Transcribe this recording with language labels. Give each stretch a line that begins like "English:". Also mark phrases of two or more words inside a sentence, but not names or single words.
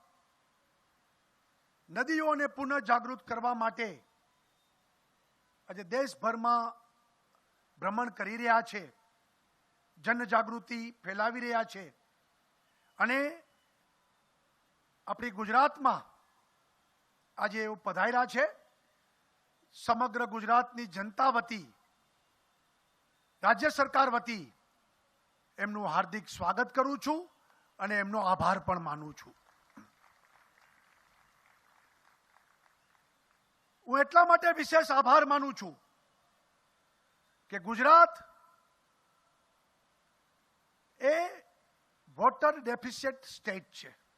Gujarati: નદીઓને પુનઃ જાગૃત કરવા માટે આજ દેશભરમાં ભ્રમણ કરી રહ્યા છે, જન જાગૃતિ ફેલાવી રહ્યા છે અને અપની ગુજરાતમાં આજ એવં પધાર્યા છે. સમગ્ર ગુજરાતની જનતા વતી, રાજ્ય સરકાર વતી એમનું હાર્દિક સ્વાગત કરું છું અને એમનો આભાર પણ માનું છું. હું એટલા માટે વિશેષ આભાર માનું છું કે ગુજરાત એ
English: voter deficit state
Gujarati: છે.